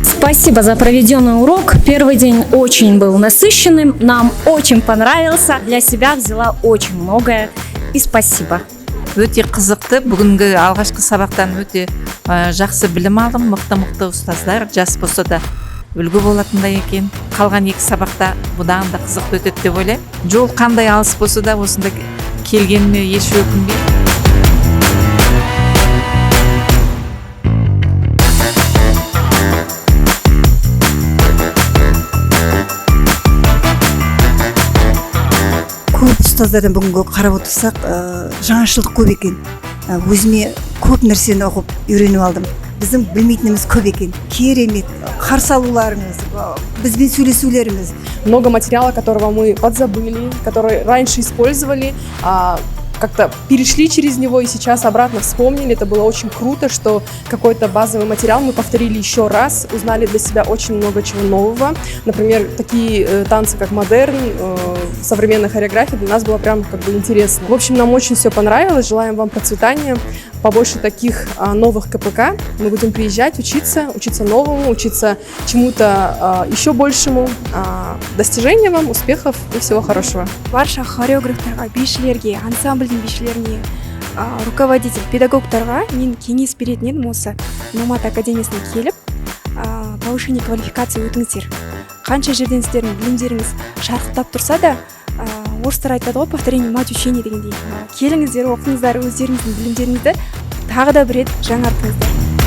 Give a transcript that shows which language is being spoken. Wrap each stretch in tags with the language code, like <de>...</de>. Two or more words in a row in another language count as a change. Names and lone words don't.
<ru>Спасибо за проведенный урок. Первый день очень был насыщенным, нам очень понравился. Для себя взяла очень многое. И спасибо.</ru> <kk>Өте қызықты. Бүгінгі алғашқы сабақтан өте жақсы білім алдым. Мықты ұстаздар, жас болса да үлгі болатындай екен. Қалған екі сабақта бұдан да қызықты өтеді деп ойлаймын. Жол қандай алыс болса да осында келгеніме еш өкінбеймін. Көп ұстаздардан бүгінгі қарап отырсақ, жаңашылдық көп екен. Өзіме көп нәрсені оқып үйреніп алдым. Біздің білмейтініміз көп екен. Керемет, қарсы алуларыңыз, бізбен сөйлесулеріңіз.</kk> <ru>Много материала, которого мы подзабыли, который раньше использовали, как-то перешли через него и сейчас обратно вспомнили. Это было очень круто, что какой-то базовый материал мы повторили еще раз, узнали для себя очень много чего нового. Например, такие танцы, как модерн, современная хореография для нас было прям как бы интересно. В общем, нам очень все понравилось. Желаем вам процветания, побольше таких новых КПК. Мы будем приезжать, учиться новому, учиться чему-то еще большему. Достижения вам, успехов и всего хорошего.</ru> <kk>Барша хореографтарға, бишілерге, ансамбльдің бишілеріне, руководитель, педагогтарға мен кеңес беретін едім осы Номад академиясына келіп,</kk> <ru>повышение квалификация</ru> <kk>өтіңіздер. Қанша жерден сіздердің білімдеріңіз шарықтап тұрса да, орыстар айтады ғой,</kk> <ru>повторение мать учения дегендей.</ru> <kk>Келіңіздер, оқыңыздар, өздеріңіздің білімдеріңізді тағы да бір рет жаңартыңыздар.</kk>